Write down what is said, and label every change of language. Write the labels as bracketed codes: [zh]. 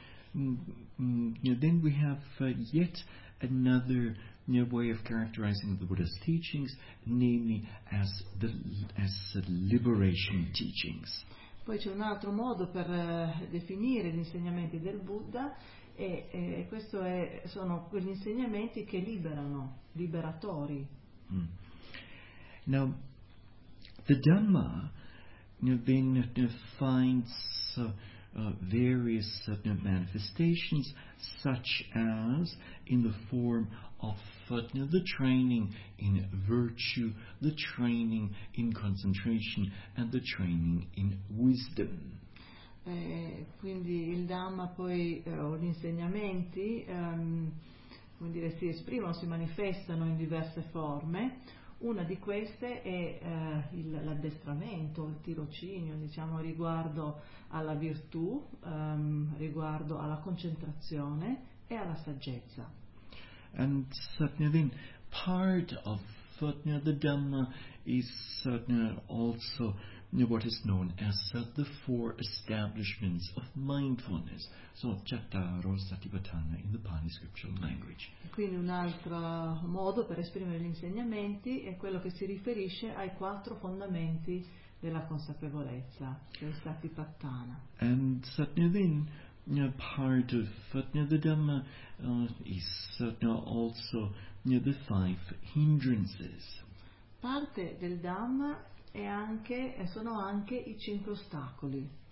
[en] Then we have yet another way of characterizing the Buddha's teachings, namely as the liberation teachings. [it] Poi c'è un altro modo per definire gli insegnamenti del Buddha e questo è sono quegli insegnamenti che liberano, liberatori. [en] Now, the Dhamma then finds various manifestations, such as in the form of the training in virtue, the training in concentration, and the training in wisdom. [it] Quindi il Dhamma poi o gli insegnamenti. Come dire, si esprimono, si manifestano in diverse forme. Una di queste è l'addestramento, il tirocinio, diciamo, riguardo alla virtù, riguardo alla concentrazione e alla saggezza. [en] And certainly then part of the Dhamma is certainly also what is known as the four establishments of mindfulness. So, Chattaro Satipatthana in the Pali scriptural language. [it] Quindi un altro modo per esprimere gli insegnamenti è quello che si riferisce ai quattro fondamenti della consapevolezza, del Satipatthana. [en] And certainly then, part of the Dhamma is also the five hindrances. [it] Parte del Dhamma sono anche i cinque ostacoli.